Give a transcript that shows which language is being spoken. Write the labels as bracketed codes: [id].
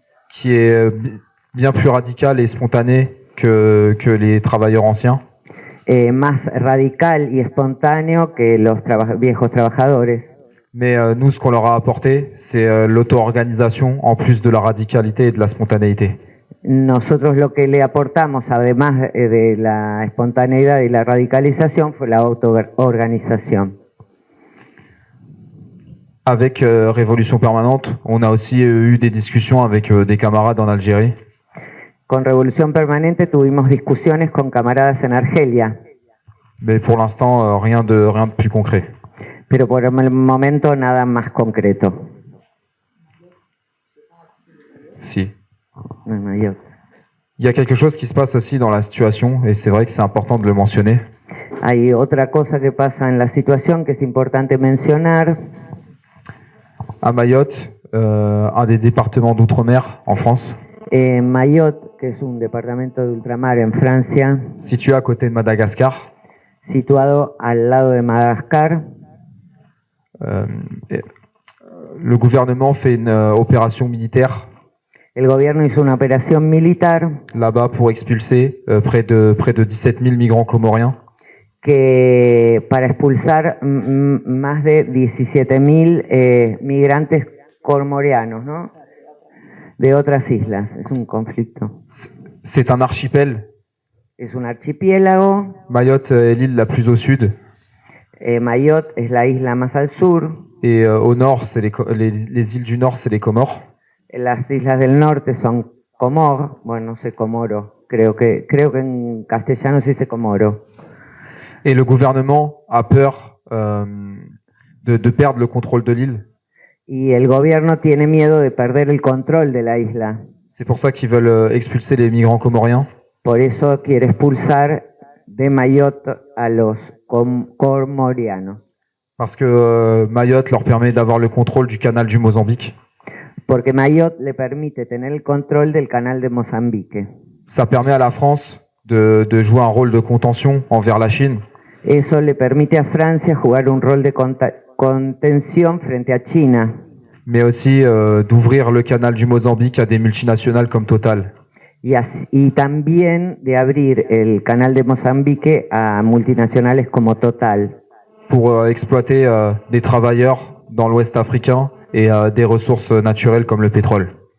[fr] Qui est bien plus radicale et spontanée que les travailleurs anciens. [es] Más radical y espontáneo que los viejos trabajadores. [fr] Mais nous, ce qu'on leur a apporté, c'est l'auto-organisation en plus de la radicalité et de la spontanéité. [es] Nosotros lo que le aportamos, además de la espontaneidad y la radicalización, fue la auto-organización. [fr] Avec Révolution Permanente, on a aussi eu des discussions avec des camarades en Algérie. [es] Con Revolución Permanente tuvimos discusiones con camaradas en Argelia. [fr] Mais pour l'instant, rien de plus concret. [es] Pero por el momento nada más concreto. Si. No, [fr] Il y a quelque chose qui se passe aussi dans la situation, et c'est vrai que c'est important de le mentionner. [es] Hay otra cosa que pasa en la situación que es importante mencionar. [fr] À Mayotte, un des départements d'outre-mer en France, [es] Mayotte, que es un departamento de ultramar en Francia, [fr] situé à côté de Madagascar. [es] situado al lado de Madagascar, [fr] Le gouvernement fait une opération militaire [es] el gobierno hizo una operación militar [fr] là-bas pour expulser près de 17 000 migrants comoriens. [es] que para expulsar más de 17.000 migrantes comorianos, ¿no? De otras islas. Es un conflicto. [fr] C'est un archipel. [es] Es un archipiélago. [fr] Mayotte est l'île la plus au sud. [es] Mayotte es la isla más al sur. [fr] Et au nord, c'est les îles du nord, c'est les Comores. [es] Las islas del norte son Comor. Bueno, no sé Comoro. Creo que en castellano se dice Comoro. [fr] Et le gouvernement a peur de perdre le contrôle de l'île. [es] Y el gobierno tiene miedo de perder el control de la isla. [fr] C'est pour ça qu'ils veulent expulser les migrants comoriens. [es] Por eso quiere expulsar de Mayotte a los comorianos. [fr] Parce que Mayotte leur permet d'avoir le contrôle du canal du Mozambique. [es] Porque Mayotte le permite tener el control del canal de Mozambique. [fr] Ça permet à la France de jouer un rôle de contention envers la Chine. [es] Eso le permite a Francia jugar un rol de contención frente a China. [fr] Mais aussi d'ouvrir le canal du Mozambique à des multinationales comme Total. [es] Y también de abrir el canal de Mozambique a multinacionales como Total. [fr] Pour exploiter des travailleurs dans l'Ouest africain et des ressources naturelles comme le pétrole.